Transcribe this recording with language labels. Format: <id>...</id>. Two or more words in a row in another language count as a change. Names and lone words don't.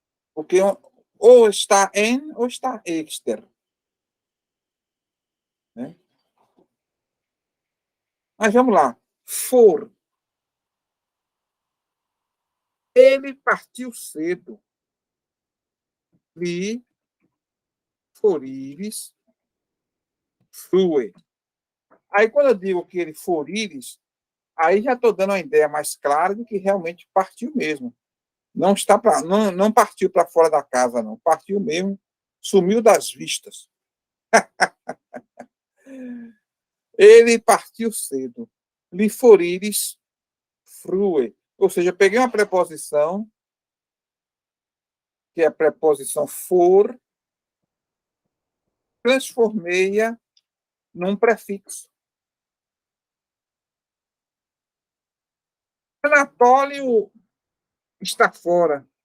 <pt>Porque ou está em ou está exter. Né? Mas vamos lá. For. Ele partiu cedo.</pt> <eo>Li foriris frue.</eo> <pt>Aí, quando eu digo que ele foriris, aí já estou dando uma ideia mais clara de que realmente partiu mesmo. Não está não partiu para fora da casa, não. Partiu mesmo, sumiu das vistas. Ele partiu cedo.</pt> <eo>Li foriris frue.</eo> <pt>Ou seja, eu peguei uma preposição, que é a preposição for, transformei-a num prefixo. Anatólio está fora.</pt>